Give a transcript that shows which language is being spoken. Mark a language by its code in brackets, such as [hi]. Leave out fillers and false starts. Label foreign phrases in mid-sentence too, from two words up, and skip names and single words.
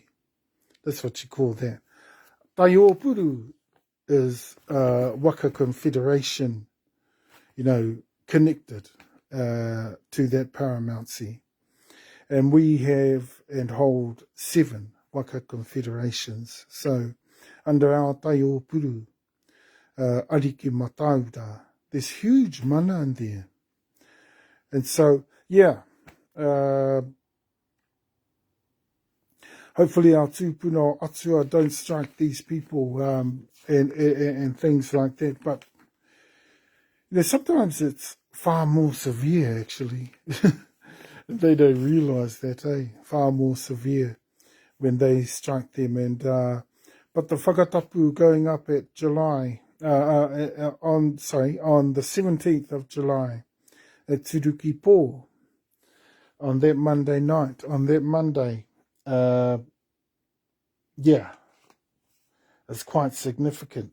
[en] That's what you call that. Taiopuru is waka confederation, you know, connected to that paramountcy. And we have and hold 7 waka confederations. So under our Taiopuru, [mi] ariki mataura, [en] there's huge mana in there. And so, yeah, hopefully our [mi] tūpuna o atua [en] don't strike these people and things like that. But you know, sometimes it's far more severe, actually. They don't realise that, far more severe when they strike them. And but the Whakatapu going up at July, on the 17th of July at Turuki Po on that Monday night, yeah, it's quite significant.